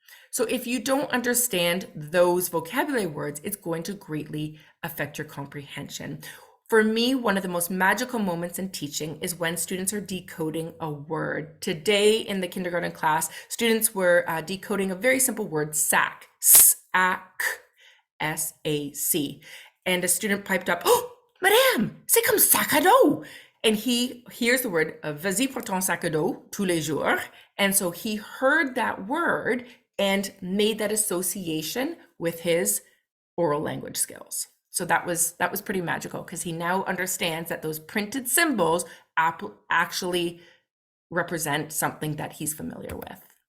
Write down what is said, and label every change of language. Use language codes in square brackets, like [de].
[en] So if you don't understand those vocabulary words, it's going to greatly affect your comprehension. For me, one of the most magical moments in teaching is when students are decoding a word. Today in the kindergarten class, students were decoding a very simple word, sac, S-A-C, S-A-C. And a student piped up, "Oh, [fr] madame, c'est comme sac à dos." [en] And he hears the word, [fr] "Vas-y pour ton sac à dos tous les jours." [en] And so he heard that word and made that association with his oral language skills. So that was pretty magical because he now understands that those printed symbols actually represent something that he's familiar with.